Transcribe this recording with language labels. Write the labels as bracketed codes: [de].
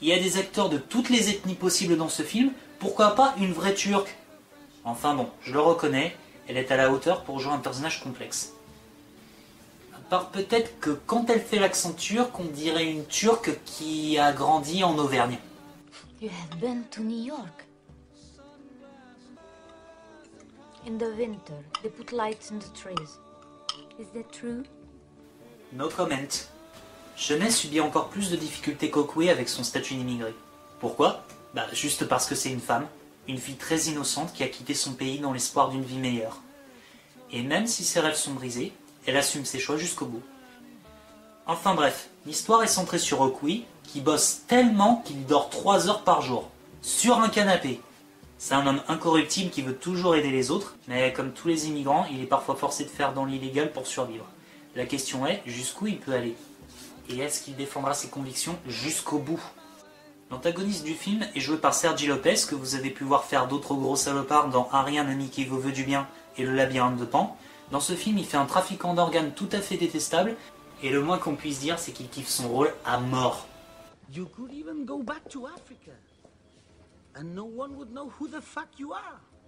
[fr] Il y a des acteurs de toutes les ethnies possibles dans ce film, pourquoi pas une vraie turque ? Enfin bon, je le reconnais, elle est à la hauteur pour jouer un personnage complexe. À part peut-être que quand elle fait l'accent turc, on dirait une turque qui a grandi en Auvergne. [en] You have been to New York. In the winter, they put lights in the trees. Is that true? No comment. [fr] Shoney subit encore plus de difficultés qu'Okwe avec son statut d'immigré. Pourquoi ? Juste parce que c'est une femme, une fille très innocente qui a quitté son pays dans l'espoir d'une vie meilleure. Et même si ses rêves sont brisés, elle assume ses choix jusqu'au bout. Enfin bref, l'histoire est centrée sur Okwe, qui bosse tellement qu'il dort 3 heures par jour, sur un canapé. C'est un homme incorruptible qui veut toujours aider les autres, mais comme tous les immigrants, il est parfois forcé de faire dans l'illégal pour survivre. La question est, jusqu'où il peut aller ? Et est-ce qu'il défendra ses convictions jusqu'au bout ? L'antagoniste du film est joué par Sergi Lopez, que vous avez pu voir faire d'autres gros salopards dans Harry, un ami qui vous veut du bien et Le labyrinthe de Pan. Dans ce film, il fait un trafiquant d'organes tout à fait détestable, et le moins qu'on puisse dire, c'est qu'il kiffe son rôle à mort. [en] You could even go back to Africa, and no one would know who the fuck you are.